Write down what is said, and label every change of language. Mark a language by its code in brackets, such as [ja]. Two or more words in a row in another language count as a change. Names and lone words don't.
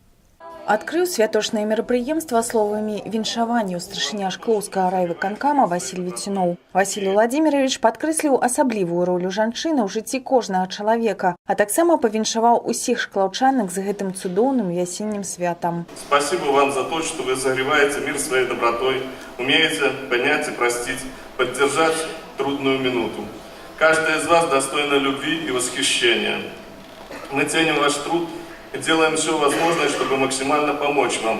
[be] Адкрыў святочнае мерапрыемства словамі віншаванняў старшыня Шклоўскага райвыканкама Васіль Віцюноў. Васіль Владимирович падкрэсліў асаблівую ролю жанчыны ў жыцці кожнага чалавека, а таксама павіншаваў усіх шклаўчанак з гэтым цудоўным вясеннім святам. [ru] Спасибо вам за то, что вы согреваете мир своей добротой, умеете понять и простить, поддержать трудную минуту. Каждая из вас достойна любви и восхищения. Мы ценим ваш труд и делаем все возможное, чтобы максимально помочь вам.